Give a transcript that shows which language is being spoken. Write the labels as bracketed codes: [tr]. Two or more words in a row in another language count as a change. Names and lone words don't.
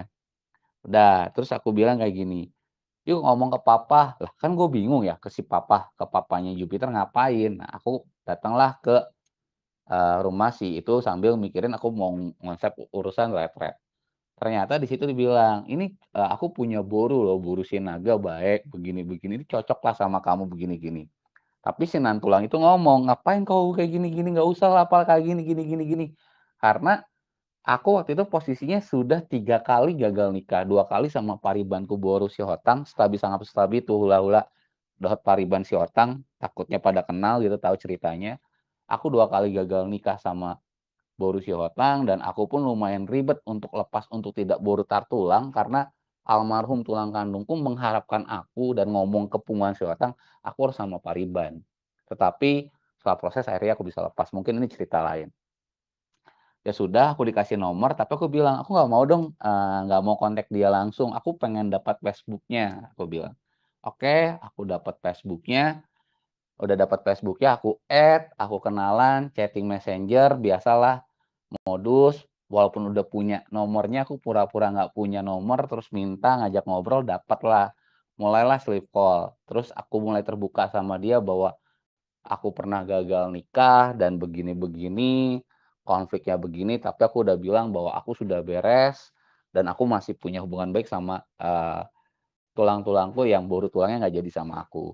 [id] Udah, terus aku bilang kayak gini, "Yuk ngomong ke papa." Lah kan gue bingung ya ke si papa, ke papanya Jupiter ngapain. Nah aku datanglah ke, rumah si itu sambil mikirin aku mau ngonsep urusan retret. Ternyata di situ dibilang, "Ini, aku punya boru loh, boru sinaga baik, begini-begini, ini cocok lah sama kamu begini gini." Tapi si Nantulang itu ngomong, "Ngapain kau kayak gini-gini, nggak usah lah hafal kayak gini gini gini gini." Karena aku waktu itu posisinya sudah 3 kali gagal nikah, 2 kali sama paribanku boru si Hotang, stabi sangat stabi tuh hula-hula dot pariban si Hotang, takutnya pada kenal gitu, tahu ceritanya. Aku 2 kali gagal nikah sama boru si Hotang dan aku pun lumayan ribet untuk lepas untuk tidak boru tar tulang karena almarhum tulang kandungku mengharapkan aku dan ngomong ke punggungan si Hotang, aku harus sama pariban. Tetapi setelah proses akhirnya aku bisa lepas, mungkin ini cerita lain. Ya sudah aku dikasih nomor, tapi aku bilang, "Aku nggak mau dong, nggak mau kontak dia langsung, aku pengen dapat Facebook-nya," aku bilang. Oke, aku dapat Facebook-nya, udah dapat Facebook-nya, aku add, aku kenalan, chatting Messenger, biasalah modus, walaupun udah punya nomornya, aku pura-pura nggak punya nomor, terus minta ngajak ngobrol, dapatlah. Mulailah [en] sleep call, [id] terus aku mulai terbuka sama dia bahwa aku pernah gagal nikah dan begini-begini, konfliknya begini, tapi aku udah bilang bahwa aku sudah beres dan aku masih punya hubungan baik sama, tulang-tulangku yang baru tulangnya nggak jadi sama aku.